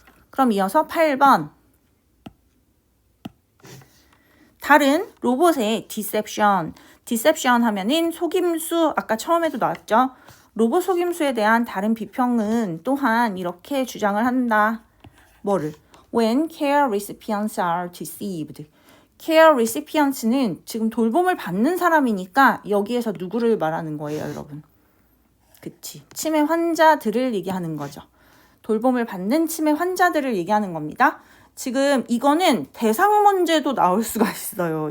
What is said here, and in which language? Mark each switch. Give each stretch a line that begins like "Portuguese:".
Korean: 그럼 이어서 8번. 다른 로봇의 deception 하면은 속임수, 아까 처음에도 나왔죠. 로봇 속임수에 대한 다른 비평은 또한 이렇게 주장을 한다. 뭐를?
English: When care recipients are deceived.
Korean: care recipients는 지금 돌봄을 받는 사람이니까 여기에서 누구를 말하는 거예요, 여러분? 그치. 치매 환자들을 얘기하는 거죠. 돌봄을 받는 치매 환자들을 얘기하는 겁니다. 지금 이거는 대상 문제도 나올 수가 있어요.